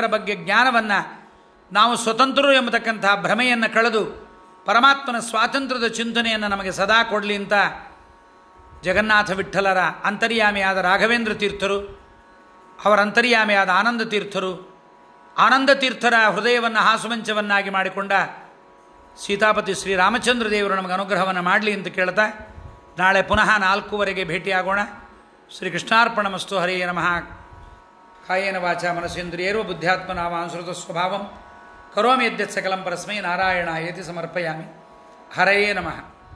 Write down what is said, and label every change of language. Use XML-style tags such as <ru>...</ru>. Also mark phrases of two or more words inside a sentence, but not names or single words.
<kn>ಬಗ್ಗೆ ಜ್ಞಾನವನ್ನು, ನಾವು ಸ್ವತಂತ್ರರು ಎಂಬತಕ್ಕಂಥ ಭ್ರಮೆಯನ್ನು ಕಳೆದು ಪರಮಾತ್ಮನ ಸ್ವಾತಂತ್ರ್ಯದ ಚಿಂತನೆಯನ್ನು ನಮಗೆ ಸದಾ ಕೊಡಲಿ ಅಂತ ಜಗನ್ನಾಥ ವಿಠ್ಠಲರ ಅಂತರ್ಯಾಮಿಯಾದ ರಾಘವೇಂದ್ರ ತೀರ್ಥರು, ಅವರ ಅಂತರ್ಯಾಮಿಯಾದ ಆನಂದ ತೀರ್ಥರು, ಆನಂದ ತೀರ್ಥರ ಹೃದಯವನ್ನು ಹಾಸುಮಂಚವನ್ನಾಗಿ ಮಾಡಿಕೊಂಡ ಸೀತಾಪತಿ ಶ್ರೀರಾಮಚಂದ್ರ ದೇವರು ನಮಗೆ ಅನುಗ್ರಹವನ್ನು ಮಾಡಲಿ ಅಂತ ಕೇಳ್ತಾ ನಾಳೆ ಪುನಃ 4:15 ಭೇಟಿಯಾಗೋಣ.</kn> <sa>ಶ್ರೀ ಕೃಷ್ಣಾರ್ಪಣಮಸ್ತು. ಹರೇ ನಮಃ. ಕಾಯೇನ ವಾಚಾ ಮನಸೇಂದ್ರಿಯೇರ್ವ ಬುದ್ಧ್ಯಾತ್ಮನಾಮಾನುಸೃತ ಸ್ವಭಾವಂ ಕರೋಮಿ ಯದ್ಯತ್ ಸಕಲಂ ಪರಸ್ಮೈ ನಾರಾಯಣಾಯೇತಿ ಸಮರ್ಪಯಾಮಿ. ಹರಯೇ ನಮಃ.</sa>